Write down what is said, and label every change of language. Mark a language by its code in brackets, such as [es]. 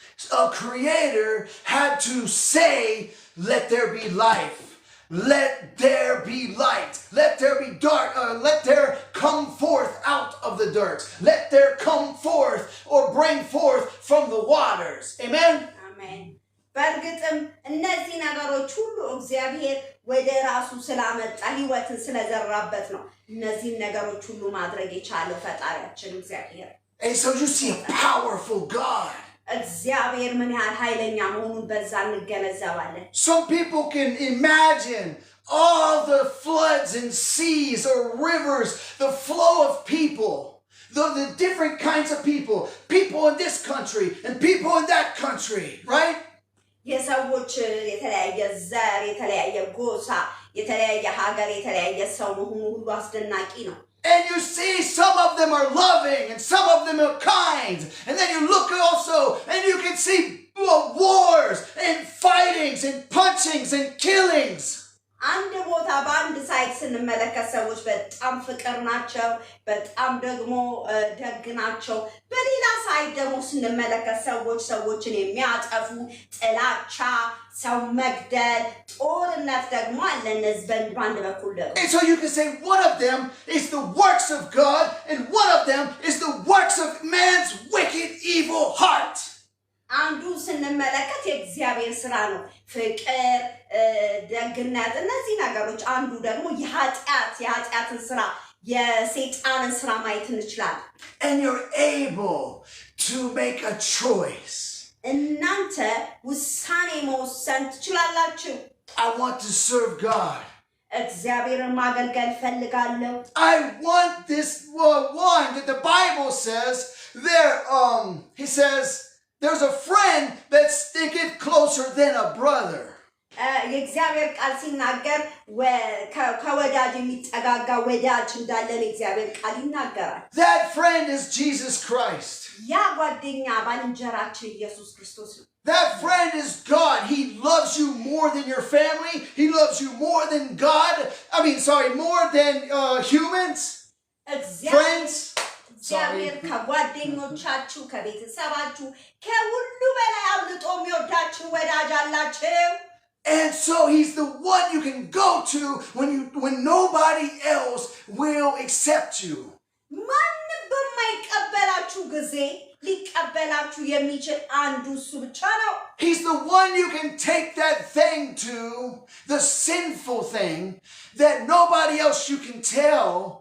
[en] A creator had to say, let there be life. Let there be light. Let there be dark. Let there come forth out of the dirt. Let there come forth or bring forth from the waters. Amen? Amen. [am] በእርግጥም እነዚህ ነገሮች ሁሉ እግዚአብሔር ወደ ራሱ ስላመጣ ህይወትን ስለዘራበት ነው። እነዚህ ነገሮች ሁሉ ማድረግ የቻለው ፈጣሪያችን እግዚአብሔር። [en] And so you see a powerful God. [am] እግዚአብሔር ምን ያህል ኃይለኛ መሆኑን በዛ እንገነዘባለን። [en] Some people can imagine all the floods and seas or rivers, the flow of people, the different kinds of people in this country and people in that country, right? [am] የሰዎች የተለያየ ዘር፣ የተለያየ ጎሳ፣ የተለያየ ሀገር፣ የተለያየ ሰው መሆኑ ሁሉ አስደናቂ ነው። [en] And you see some of them are loving and some of them are kind. And then you look also and you can see wars and fightings and punchings and killings. [am] አንድ ቦታ በአንድ ሳይት ስንመለከት ሰዎች በጣም ፍቅር ናቸው፣ በጣም ደግሞ ደግ ናቸው። በሌላ ሳይት ደግሞ ስንመለከት ሰዎችን የሚያጠፉ ጥላቻ፣ ሰው መግደል፣ ጦርነት ደግሞ አለ። እነዚህ በአንድ በኩል ደግሞ [en] And so you can say one of them is the works of God and one of them is the works of man's wicked, evil heart. [am] አንዱ ስንመለከት የእግዚአብሔር ስራ ነው፣ ፍቅር፣ ደግነት፣ እነዚህ ነገሮች። አንዱ ደግሞ የኃጢአትን ስራ፣ የሰይጣንን ስራ ማየት እንችላለን። [en] And you're able to make a choice. [am] እናንተ ውሳኔ መወሰን ትችላላችሁ። [en] I want to serve God. [am] እግዚአብሔርን ማገልገል ፈልጋለሁ። [en] I want this one that the Bible says there. He says there's a friend that sticketh closer than a brother. [am] የእግዚአብሔር ቃል ሲናገር ከወዳጅ የሚጠጋጋ ወዳጅ እንዳለን የእግዚአብሔር ቃል ይናገራል። [en] That friend is Jesus Christ. [am] ያ ጓደኛ ባልንጀራችን ኢየሱስ ክርስቶስ ነው። [en] That friend is God. He loves you more than your family. He loves you more than God. More than humans. Friends. [am] እግዚአብሔር ከጓደኞቻችሁ፣ ከቤተሰባችሁ ከሁሉ በላይ አብልጦ የሚወዳችሁ ወዳጅ አላችሁ። [en] And so he's the one you can go to when nobody else will accept you. [am] ማንም በማይቀበላችሁ ጊዜ ሊቀበላችሁ የሚችል አንዱ እሱ ብቻ ነው። [en] He's the one you can take that thing to, the sinful thing that nobody else you can tell.